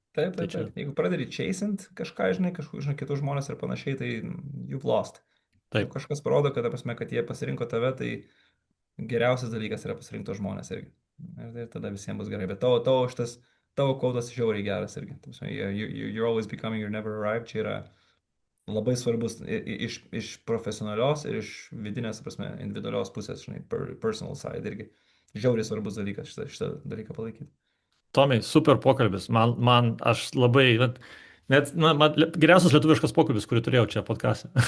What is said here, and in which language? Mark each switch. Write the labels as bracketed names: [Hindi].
[Lithuanian] Taip, Tai taip, čia taip. Jeigu pradedi chasint kažką, žinai, kažkokius, žinai, kitus žmonės ir panašiai, tai you've lost. Jeigu taip. kažkas parodo, kad, ta prasme, kad jie pasirinko tave, tai geriausias dalykas yra pasirinkti tos žmonės irgi. Ir tada visiems bus gerai. Bet tavo kodas žiauriai geras irgi. [English] Ta prasme, you're always becoming, you're never arrived. [Lithuanian] Čia yra labai svarbus iš profesionalios ir iš vidinės, ta prasme, individualios pusės, žinai, personal side irgi. Žiauriai svarbus dalykas šitą dalyką palaikyti. Tomai, super pokalbis. Aš labai, na, geriausias lietuviškas pokalbis, kurį turėjau čia podcast'e.